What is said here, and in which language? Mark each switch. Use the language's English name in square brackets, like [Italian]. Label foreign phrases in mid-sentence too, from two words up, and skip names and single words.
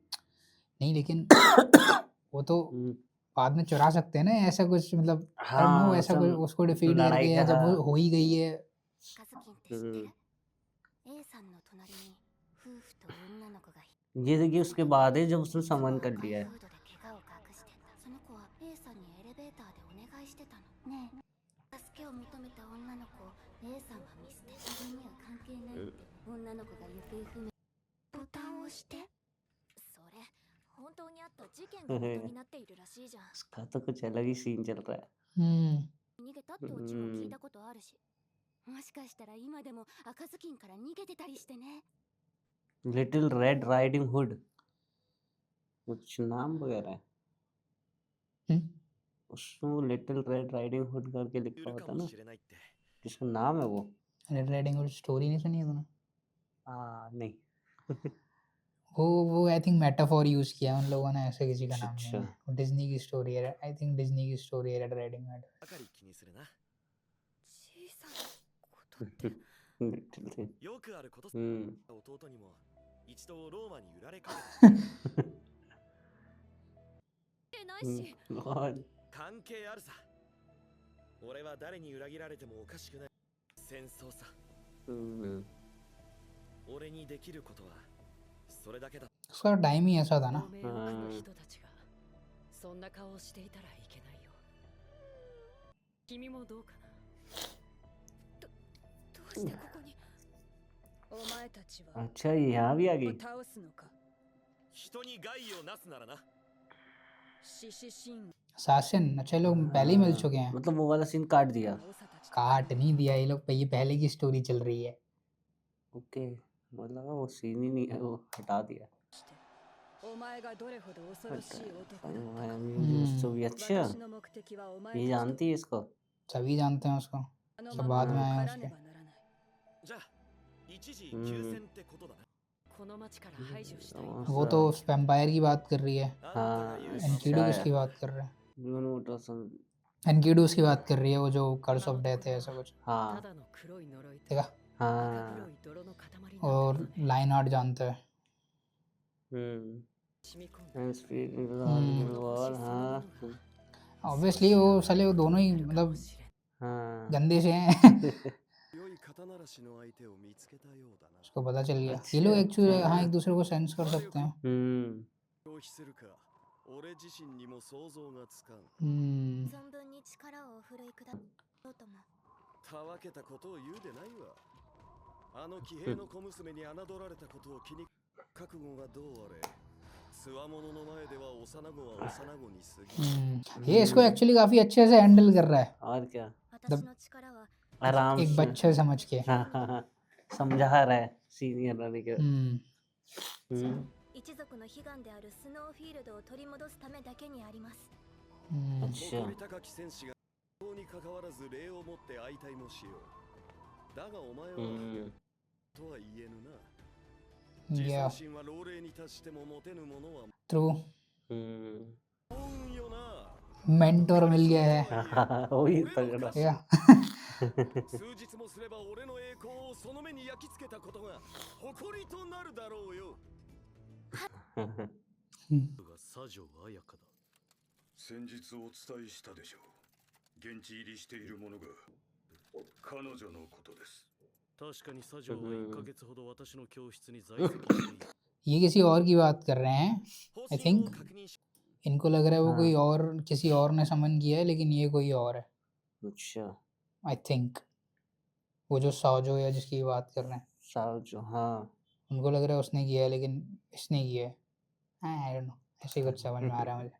[Hindi] नहीं, लेकिन वो तो हम्म, बाद में चुरा सकते हैं ना, ऐसा कुछ मतलब [English] I don't know, [Hindi] हाँ ऐसा कुछ सब उसको डिफीट लड़ाई करके, का या जब वो हाँ। हो ही गई है। [Japanese] カズキンって知ってる A さんの隣に夫婦と女の子が [Hindi] ये देखिए उसके बाद है जब उसने समन कर लिया है [Japanese] フードで怪我を隠してたその子は A さんにエレベーターでお願いしてたのねえ助けを求めた女の子を A さんは見捨て自分には関係ないって女の子が行方不明ボタンを押してそれ本当にあった事件が元になっているらしいじゃん [Hindi] उसका तो कुछ अलग ही सीन चल रहा है [Japanese] 逃げたってオチも聞いたことあるしもしかしたら今でも赤ずきんから逃げてたりしてね [Hindi] लिटिल रेड राइडिंग हुड कुछ नाम वगैरह है हम्म, उसमें वो लिटिल रेड राइडिंग हुड करके [Japanese] い [Hindi] लिखा [Japanese] るか [Hindi] होता [Japanese] も [Hindi] ना [Japanese] しれないって [Hindi] किसका नाम है वो रेड राइडिंग हुड स्टोरी नहीं सुनी है तूने? नहीं वो [English] I think [Hindi] मेटाफोर यूज किया उन लोगों ने, ऐसे किसी का नाम नहीं अच्छा। है। वो डिज्नी की स्टोरी है, [English] I think [Hindi] डिज्नी की स्टोरी है रेड राइडिंग हुड। [Japanese] ばかり気にするな小さなことって [English] little thing [Japanese] よくあることさ हम्म 弟にも一度ローマに売られかけた。てないし、 [Hindi] और [Japanese] 関係あるさ。俺は誰に裏切られてもおかしくない戦争さ。俺にできることはそれだけだ。 [Hindi] उसका टाइम ही ऐसा था ना। [Japanese] 同盟を組む人たちがそんな顔をしていたらいけないよ。君もどうかな。どうしてここに。お前たちは [Hindi] अच्छा ये यहाँ भी आ [Japanese] を [Hindi] गई। [Japanese] 倒すのか。人に害をなすならな。獅子神 [Hindi] assassin अच्छा ये लोग पहले ही मिल चुके हैं। मतलब वो वाला सीन काट दिया। [Japanese] 長たちと [Hindi] काट नहीं दिया ये लोग, ये पहले की स्टोरी चल रही है। ओके मतलब वो सीन ही नहीं है, वो हटा दिया। [Japanese] してお前がどれほど恐ろしい男だったか。 [Hindi] तो भी अच्छा [Japanese] 私の目的はお前 [Hindi] ये [Japanese] たち [Hindi] जानती है इसको। सभी जानते हैं उसको। [Japanese] あの [Hindi] सब [Japanese] ま [Hindi] बाद [Japanese] ま [Hindi] में आए [Japanese] 狩 [Hindi] हैं [Japanese] らね [Hindi] उसके। [Japanese] ばならない。じゃあ一時休戦ってことだな。この町から排除したい。 [Hindi] वो तो वैम्पायर की बात कर रही है, [Japanese] あんたが言う [Hindi] एनकीडूस की बात कर रहे हैं। हाँ एनकीडूस की बात कर रही है, वो जो [English] curse of death [Hindi] है ऐसा कुछ। [Japanese] た [Hindi] हाँ [Japanese] だの黒い呪いと [Hindi] देखा, [Japanese] 赤 [Hindi] हाँ [Japanese] 黒い泥の塊になって [Hindi] और [Japanese] るのね。 [English] line art [Hindi] जानते हैं। [Japanese] 染み込んだ [English] and speak in the [Japanese] この [English] wall [Japanese] 星そのも [Hindi] हाँ [Japanese] のが [Hindi] ऑब्वियसली वो साले वो दोनों ही [Japanese] かも [Hindi] मतलब [Japanese] しれん。 [Hindi] हाँ गंदे से हैं। [Japanese] 良い肩慣らしの相手を見つけたようだな。 [Hindi] उसको पता चल गया ये लोग एक्चुअली हाँ एक दूसरे को सेंस कर सकते हैं। [Japanese] 消費するか俺自身にも想像がつかん。存分に力をお振るいくだろうとも。たわけたことを言うでないわ。あの騎兵の小娘に侮られたことを気に覚悟がどうあれ。つわものの前では幼子は幼子に過ぎ。 [Hindi] ये इसको एक्चुअली काफी अच्छे से हैंडल कर रहा है, और क्या [Japanese] 私の力は [Hindi] आराम एक से बच्चे समझ के। हाँ हाँ हाँ समझा रहा है सीनियर रहने के हम्म, [Japanese] 一族の悲願であるスノーフィールドを取り戻すためだけにあります。 [Hindi] अच्छा [Japanese] 誇り高き戦士が法に関わらず礼をもって相対もしよう。だがお前は、とは言えぬな。自 [Hindi] या [Japanese] 尊心は老齢に達しても持てぬものは [Hindi] ट्रू [Japanese] 恩よな。 [Hindi] मेंटोर मिल गया है। वही तगड़ा ठीक है। [Japanese] 数日もすれば俺の栄光をその目に焼き付けたことが誇りとなるだろうよ。が左条彩香だ。先日お伝えしたでしょう。現地入りしているものが彼女のことです。確かに左条は1ヶ月ほど私の教室に在籍している。 [Hindi] ये किसी और की बात कर रहे हैं। [Japanese] 方 [English] I [Japanese] 針 [English] think [Japanese] を確認し [Hindi] इनको लग रहा है वो हाँ। कोई और किसी और ने समन किया है, लेकिन ये कोई और है। अच्छा [English] I think [Hindi] वो जो साजो या जिसकी बात कर रहे हैं, साव जो हाँ उनको लग रहा है उसने किया है, लेकिन इसने किया है। [English] I don't know, [Hindi] ऐसे ही कुछ समझ में आ रहा है मुझे।